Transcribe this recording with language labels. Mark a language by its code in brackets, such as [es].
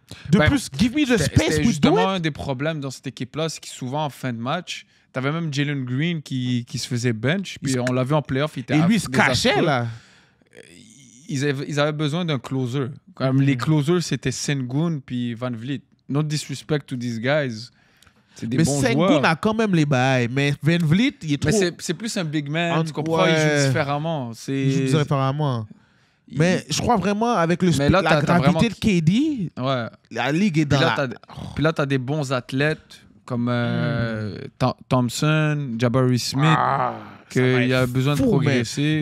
[fr] De plus, [en] give me the space. [fr] C'était justement un des problèmes dans cette équipe-là, c'est que souvent en fin de match, t'avais même Jalen Green qui se faisait bench, puis on l'a vu en playoff. Et lui, il se cachait là. Ils avaient besoin d'un closer. Comme les closers, c'était Sengun puis Van Vliet. [en] No disrespect to these guys. [fr] C'est des bons joueurs. Mais Sengun a quand même les bails. Mais Van Vliet, il est trop... Mais c'est plus un big man, tu comprends? Il joue différemment. Il joue différemment. Mais je crois vraiment, avec la gravité de KD, la ligue est dans Puis là, t'as des bons athlètes comme Thompson, Jabari Smith, qu'il a besoin de progresser.